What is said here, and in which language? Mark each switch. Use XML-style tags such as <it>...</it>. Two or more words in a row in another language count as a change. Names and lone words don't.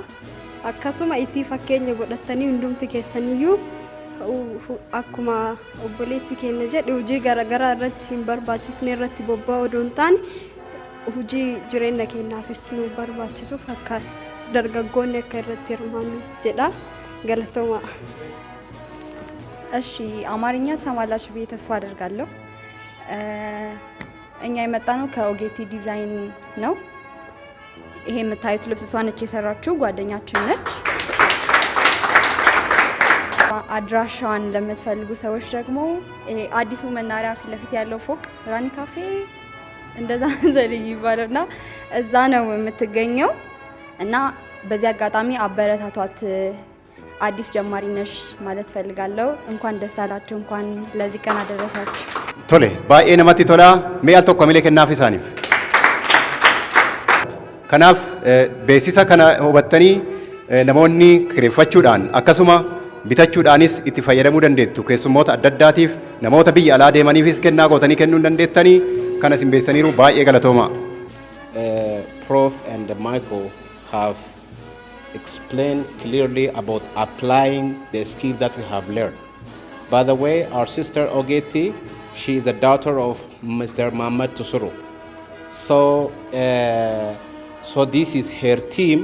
<om>Akkasuma isii fakkeenya godhatanii hundumti keessaniyyuu akkuma obboleessi keenya jedhe hojii garaagaraa irratti hin barbaachisne irratti bobba'uu odoo hin taane hojii jireenya keenyaafis nu barbaachisuuf akka dargaggoonni akka irratti hirmaannu jedha galatooma.</om> <am>እሺ አማርኛ ትሰማላችሁ ብዬ ተስፋ አደርጋለሁ። እኛ የመጣነው ከኦጌቲ ዲዛይን ነው። ይሄ የምታዩት ልብስ እሷ ነች የሰራችው፣ ጓደኛችን ነች። አድራሻዋን ለምትፈልጉ ሰዎች ደግሞ አዲሱ መናሪያ ፊት ለፊት ያለው ፎቅ ራኒ ካፌ እንደዛ ዘልይ ይባላልና እዛ ነው የምትገኘው እና በዚህ አጋጣሚ አበረታቷት። አዲስ ጀማሪ ነሽ ማለት ፈልጋለሁ። እንኳን ደስ አላችሁ፣ እንኳን ለዚህ ቀን አደረሳችሁ።</am> <om>tole baay'ee namoota Tolaa miila tokko milee kennaaf isaaniif. Kanaaf beeksisa kana hubattanii namoonni kireeffachuudhaan akkasuma bitachuudhaanis itti fayyadamuu dandeettu. Keessummoota adda addaatiif namoota biyya alaa deemaniifis kennaa gootanii kennuu dandeettanii kana isin beeksisaniiru baay'ee galatooma.</om> <en>Prof and Michael have explained clearly about applying the skill that we have learned. By the way, our sister Ogeti, she is the daughter of Mr. Muhammad Tusuru. So this is her team.</en>